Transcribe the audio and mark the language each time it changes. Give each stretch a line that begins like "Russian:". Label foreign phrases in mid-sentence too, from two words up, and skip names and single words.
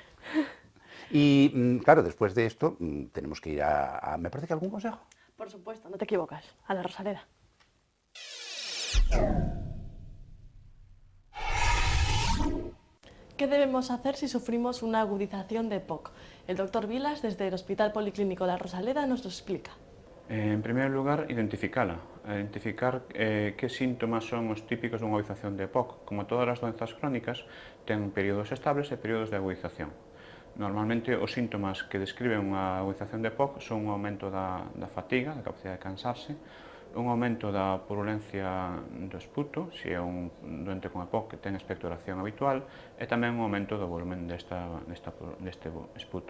Spanish: Y claro, después de esto tenemos que ir a... ¿Me parece que algún consejo? Por supuesto, no te equivocas, a la Rosaleda. ¿Qué debemos hacer si sufrimos una agudización de POC? El doctor Vilas, desde el Hospital Policlínico La Rosaleda, nos lo explica.
Galician: En primeiro lugar, identificala. Identificar que síntomas son os típicos dunha agudización de POC. Como todas as doenzas crónicas, ten períodos estables e períodos de agudización. Normalmente, os síntomas que describen unha agudización de POC son un aumento da fatiga, da capacidade de cansarse, un aumento da purulencia do esputo, se é un doente con EPOC que ten expectoración habitual, e tamén un aumento do volumen deste esputo.